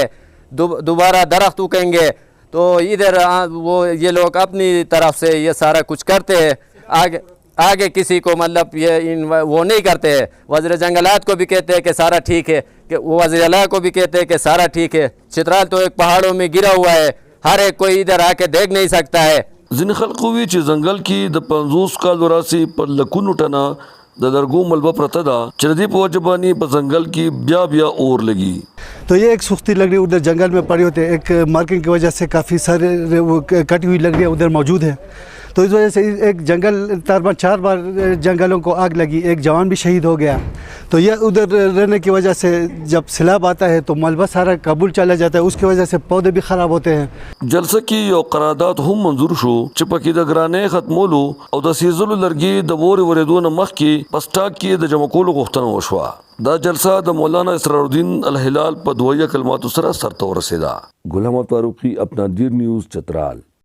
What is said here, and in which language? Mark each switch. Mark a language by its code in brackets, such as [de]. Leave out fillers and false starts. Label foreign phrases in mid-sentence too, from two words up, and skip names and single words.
[ur] دوبارہ درخت اگیں گے تو ادھر وہ یہ لوگ اپنی طرف سے یہ سارا کچھ کرتے ہیں. آگے کسی کو مطلب یہ وہ نہیں کرتے ہیں. وزیر جنگلات کو بھی کہتے ہیں کہ سارا ٹھیک ہے, کہ وزیر اعلیٰ کو بھی کہتے ہیں کہ سارا ٹھیک ہے. چترال تو ایک پہاڑوں میں گرا ہوا ہے, ہر ایک کوئی ادھر آ کے دیکھ نہیں سکتا ہے. [ps] ځینې خلکو وی چې ځنګل کې د 50 کال راسي پر لکونو ټنه د لرګو ملبه پرته ده چې د دې په وجه باندې په ځنګل کې بیا اور لګي. [ur] تو یہ ایک سوختی لکڑی ادھر جنگل میں پڑی ہوتی ہے. ایک مارکنگ کی وجہ سے کافی سارے کٹی ہوئی لکڑیاں ادھر موجود ہیں. تو اس وجہ سے ایک جنگل تقریباً 4 بار جنگلوں کو آگ لگی, ایک جوان بھی شہید ہو گیا. تو یہ ادھر رہنے کی وجہ سے جب سیلاب آتا ہے تو ملبہ سارا قبول چلا جاتا ہے, اس کی وجہ سے پودے بھی خراب ہوتے ہیں. [ps] جلسه کې یو قرارداد هم منظور شو چې پکې د ګرانې ختمولو او د سیزلو لرګي د ووري ورېدو نه مخکې په سټاک کې د جمع کولو غوښتنه وشوه. دا جلسه د مولانا اسرار الدین الهلال په دویه کلماتو سره سرته ورسېده. [ur] غلام فاروقی, اپنا دیر نیوز, چترال.